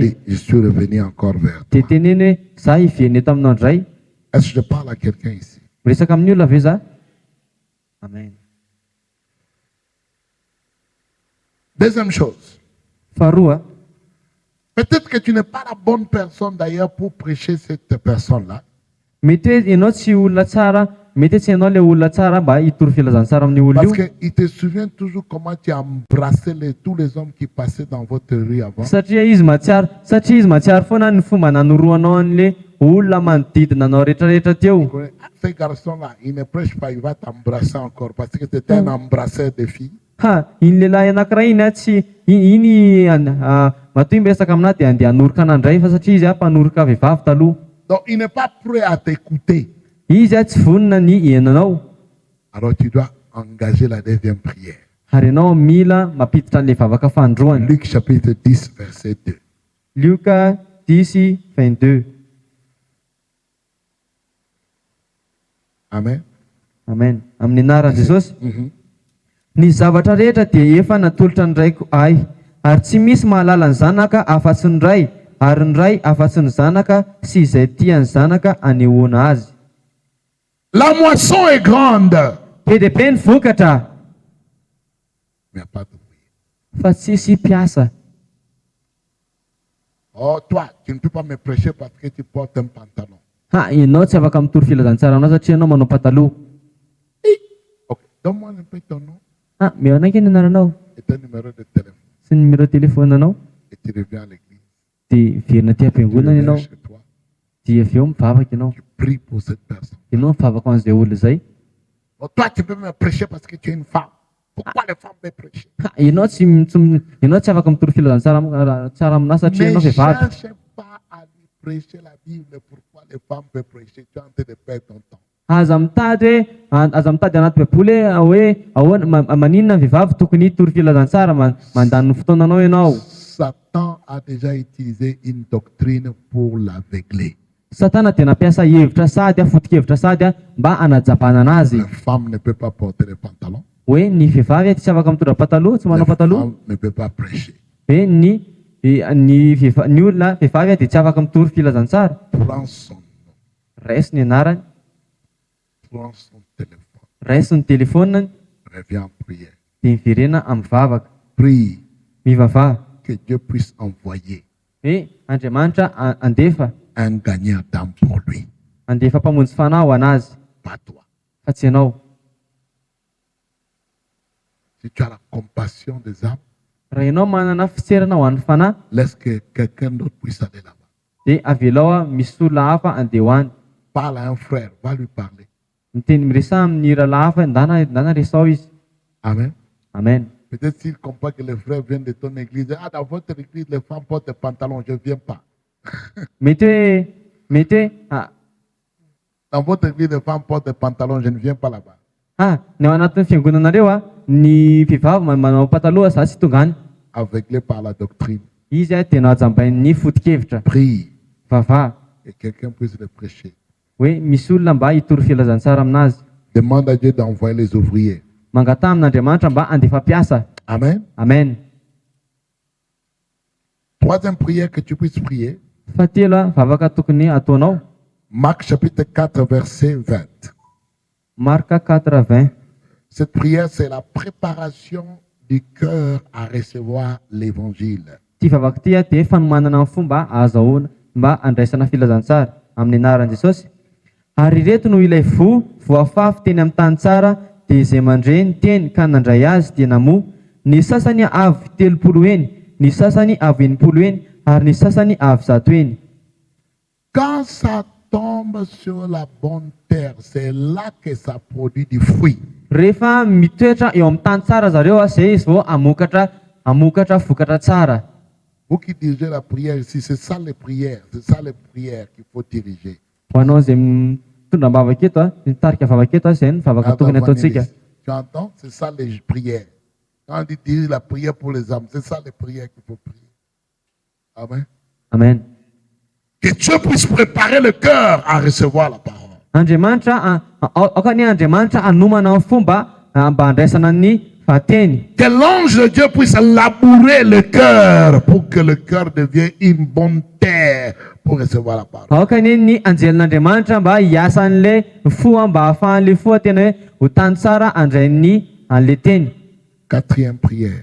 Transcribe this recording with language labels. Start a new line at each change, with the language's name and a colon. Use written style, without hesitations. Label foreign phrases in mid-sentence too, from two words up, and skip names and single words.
French: Et je suis revenu encore vers
Malagasy: Dia
French: toi.
Malagasy: teneny hoe za hiverina eto aminao indray.
French: Est-ce que je parle à quelqu'un ici?
Malagasy: Miresaka amin'ny olona ve za? Amen.
French: Deuxième chose.
Malagasy: Faharoa,
French: Peut-être que tu n'es pas la bonne personne d'ailleurs pour prêcher cette personne-là.
Malagasy: mety hoe ianao tsy olona tsara, mety hoe tsy ianao le olona tsara mba hitoro filazana tsara amin'ny olona
French: Parce
Malagasy: io.
French: qu'il te souvient toujours comment tu as embrassé tous les hommes qui passaient dans votre rue avant.
Malagasy: Satria izy matsiaro foana ny fomba nanoroanao an'le olona manodidina anao rehetrarehetra teo.
French: Ah, ce garçon-là, il ne prêche pas, il va t'embrasser encore parce que c'était un embrasseur de filles.
Malagasy: Iny lehilahy anankiray iny tsy iny matoy miresaka aminahy dia andeha hanoroka anandray fa satria izy mpanoroka vehivavy taloha.
French: Donc il n'est pas prêt à t'écouter.
Malagasy: Izy tsy vonona ny henonao.
French: Alors tu dois engager la deuxième prière.
Malagasy: Ary ianao mila mampiditra an'le vavaka fandroany.
French: Luc chapitre 10, verset 2.
Malagasy: Luka 10:22. Amen. Amen. Amin'ny anaran'i Jesosy. Mhm. Ny zavatra rehetra dia efa natolotra ny raiko ahy, ary tsy misy mahalala ny zanaka afa-tsy ny ray, ary ny ray afa-tsy ny zanaka sy izay tia ny zanaka anehoana azy.
French: La moisson est grande,
Malagasy: Be dia be ny vokatra,
French: mais il n'y a pas de bruit.
Malagasy: fa tsisy mpiasa.
French: Oh, toi, tu ne peux pas me prêcher parce que tu portes un pantalon.
Malagasy: Ianao tsy afaka mitoro filazantsara aminao satria ianao manao pataloha.
French: Ok, donne-moi un peu ton nom
Malagasy: Meo anakay ny anaranao
French: et ton numéro de téléphone.
Malagasy: sy ny
French: numéro téléphone-
Malagasy: anao
French: Et tu reviens à l'église.
Malagasy: dia verina ty
French: Tu
Malagasy: am-piangonana
French: reviens
Malagasy: ianao,
French: chez toi.
Malagasy: dia avy eo mivavaka ianao.
French: Tu pries pour cette personne.
Malagasy: Ianao mivavaka ho an'izay olona izay.
French: Oh, toi, tu peux me prêcher parce que tu es une femme. Pourquoi les femmes peuvent prêcher?
Malagasy: Ianao tsy afaka mitoro filazantsara tsara aminahy satria
French: Ne
Malagasy: ianao vehivavy.
French: cherche pas à lui prêcher la Bible. Pourquoi les femmes peuvent prêcher? Tu es en train de perdre ton temps.
Malagasy: Aza mitady anaty baiboly hoe ahoana maninona ny vehivavy tokony hitoro filazantsara mandany fotoananao ianao.
French: Satan a déjà utilisé une doctrine pour l'aveugler.
Malagasy: Satana dia nampiasa hevitra sady foto-kevitra sady mba hanajabana anazy.
French: La femme ne peut pas porter le pantalon.
Malagasy: Hoe ny vehivavy tsy afaka mitondra pataloha, tsy
French: La
Malagasy: manao pataloha.
French: femme ne peut pas prêcher.
Malagasy: Hoe ny olona vehivavy dia tsy afaka mitoro filazantsara.
French: Prends son nom,
Malagasy: Raisy ny anarany,
French: prends son téléphone,
Malagasy: raisy ny telefoniny,
French: reviens en prière.
Malagasy: dia miverena amin'ny vavaka.
French: Prie
Malagasy: Mivavaha.
French: que Dieu puisse envoyer
Malagasy: Hoe Andriamanitra andefa
French: un gagnant d'âme pour lui,
Malagasy: mpamonjy fanahy ho anazy,
French: pas toi.
Malagasy: fa tsy ianao.
French: Si tu as la compassion des âmes,
Malagasy: Raha ianao manana fitserana ho an'ny fanahy,
French: laisse que quelqu'un d'autre puisse aller là-bas.
Malagasy: dia avelao misy olona hafa andeha ho any.
French: Parle à un frère, va lui parler.
Malagasy: Miteny miresaha amin'ny rahalahy hafa, ndana resao izy. Amen. Amen.
French: Peut-être s'il comprend que les frères viennent de ton église, ah, dans votre église, les femmes portent des pantalons, je ne viens pas.
Malagasy: Mety hoe
French: Dans votre église, les femmes portent des pantalons, je ne viens pas là-bas.
Malagasy: ny ao anatin'ny fiangonanareo ny vehivavy manao pataloha za tsy tonga any.
French: Aveuglé par la doctrine.
Malagasy: Izy dia najambain'ny foto-kevitra.
French: Prie
Malagasy: Vavaha
French: que quelqu'un puisse le prêcher.
Malagasy: hoe misy olona mba hitoro filazantsara aminazy.
French: Demande à Dieu d'envoyer les ouvriers.
Malagasy: Mangataha amin'Andriamanitra mba andefa mpiasa. Amen. Amen.
French: Troisième prière que tu puisses prier.
Malagasy: Fahatelo vavaka tokony ataonao.
French: Marc chapitre 4, verset 20.
Malagasy: Marka 4:20.
French: Cette prière, c'est la préparation du cœur à recevoir l'évangile.
Malagasy: Ty vavaka ty dia fanomanana ny fomba ahazahoana mba andraisana filazantsara amin'ny anaran'i Jesosy. Ary ireto no ilay voafafy teny amin'ny tany tsara, dia izay mandre ny teny ka nandray azy dia namoa. Ny sasany avy 30 eny, ny sasany avy 80 eny, ary ny sasany avy 100 eny.
French: Quand ça tombe sur la bonne terre, c'est là que ça produit du fruit.
Malagasy: Rehefa mitoetra eo amin'ny tany tsara zareo izay izy vao amokatra vokatra tsara.
French: Vous qui dirigez la prière ici, c'est ça les prières qu'il faut diriger.
Malagasy: Ho anao izay mitondra vavaka eto, mitarika vavaka eto, izay ny vavaka tokony ataontsika.
French: Tu entends? C'est ça les prières. Quand on dit dirige la prière pour les âmes, c'est ça les prières qu'il faut prier. Amen. Amen. Que Dieu puisse préparer le cœur à recevoir la parole.
Malagasy: Andriamanitra aokany Andriamanitra anomana ny fomba mba andraisana ny fahateny.
French: Que l'ange de Dieu puisse labourer le cœur pour que le cœur devienne une bonne terre pour recevoir la parole.
Malagasy: Aokany ny anjelin'Andriamanitra mba hiasa an'ilay fo mba ahafahan'ilay fo tena hoe ho tany tsara andray ny an'ilay teny.
French: Quatrième prière.